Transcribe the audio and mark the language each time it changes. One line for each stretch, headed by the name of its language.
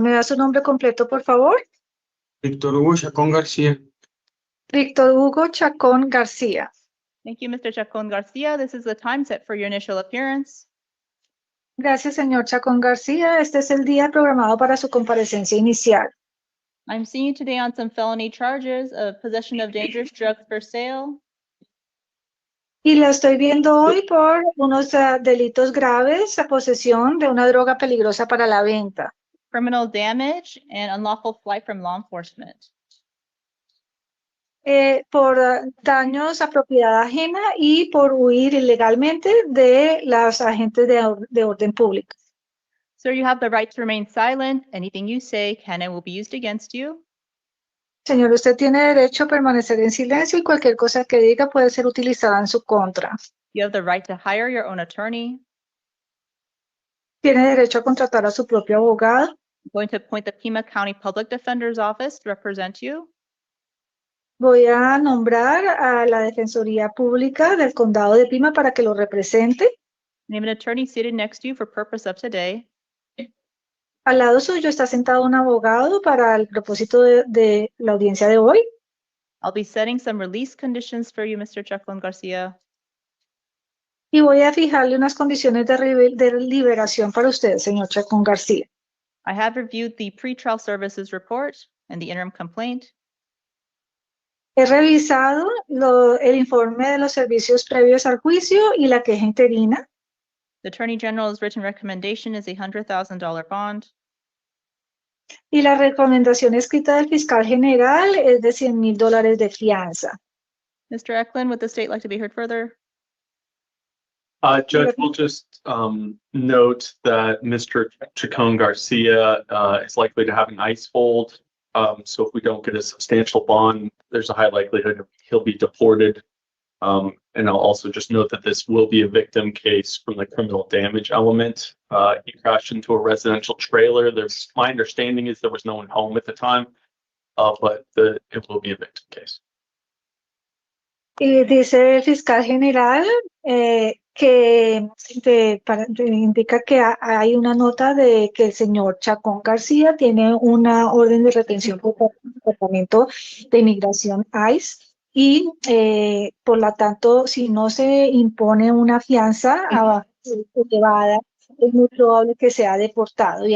Spanish: ¿Me da su nombre completo, por favor? Víctor Hugo Chacón García. Víctor Hugo Chacón García.
English: Thank you, Mr. Chacon Garcia. This is the time set for your initial appearance.
Spanish: Gracias, señor Chacón García. Este es el día programado para su comparecencia inicial.
English: I'm seeing you today on some felony charges of possession of dangerous drugs for sale,
Spanish: Y la estoy viendo hoy por unos delitos graves, a posesión de una droga peligrosa para la venta,
English: criminal damage, and unlawful flight from law enforcement.
Spanish: por daños a propiedad ajena y por huir ilegalmente de los agentes de orden público.
English: Sir, you have the right to remain silent. Anything you say can and will be used against you.
Spanish: Señor, usted tiene derecho a permanecer en silencio y cualquier cosa que diga puede ser utilizada en su contra.
English: You have the right to hire your own attorney.
Spanish: Tiene derecho a contratar a su propio abogado.
English: I'm going to appoint the Pima County Public Defender's Office to represent you.
Spanish: Voy a nombrar a la Defensoría Pública del Condado de Pima para que lo represente.
English: Name an attorney seated next to you for purpose of today.
Spanish: Al lado suyo está sentado un abogado para el propósito de la audiencia de hoy.
English: I'll be setting some release conditions for you, Mr. Chacon Garcia.
Spanish: Y voy a fijarle unas condiciones de liberación para usted, señor Chacón García.
English: I have reviewed the pretrial services report and the interim complaint.
Spanish: He revisado el informe de los servicios previos al juicio y la queja interina.
English: The Attorney General's written recommendation is a $100,000 bond.
Spanish: Y la recomendación escrita del fiscal general es de $100,000 de fianza.
English: Mr. Eklund, would the state like to be heard further? Judge, we'll just note that Mr. Chacon Garcia is likely to have an ICE hold. So if we don't get a substantial bond, there's a high likelihood he'll be deported And I'll also just note that this will be a victim case from the criminal damage element. He crashed into a residential trailer. My understanding is there was no one home at the time, but it will be a victim case.
Spanish: Y dice el fiscal general que indica que hay una nota de que el señor Chacón García tiene una orden de retención por el Departamento de Inmigración ICE y por lo tanto, si no se impone una fianza elevada, es muy probable que sea deportado.